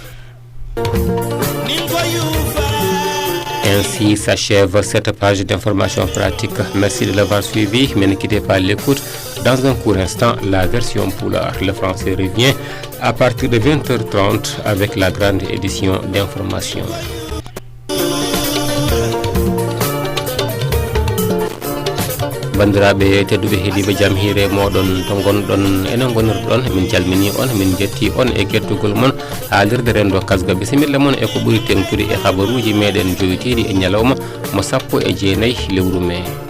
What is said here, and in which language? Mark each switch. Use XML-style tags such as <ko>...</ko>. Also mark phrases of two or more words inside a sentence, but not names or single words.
<fr>Ainsi s'achève cette page d'information pratique. Merci de l'avoir suivi, mais ne quittez pas l'écoute. Dans un court instant, la version poulard. Le français revient à partir de 20h30 avec la grande édition d'information.</fr> <ff>bandiraɓe tedduɓe heeɗiɓe jaam hiire moɗon to gonɗon enen gonirɗon min calmini on min jetti on e kettugol moon haalirde rendo kasga bisimilla moon e ko ɓuuri tengtude e habaruji meɗen joyteɗi e ñalawma mo 19 lewru mai</ff>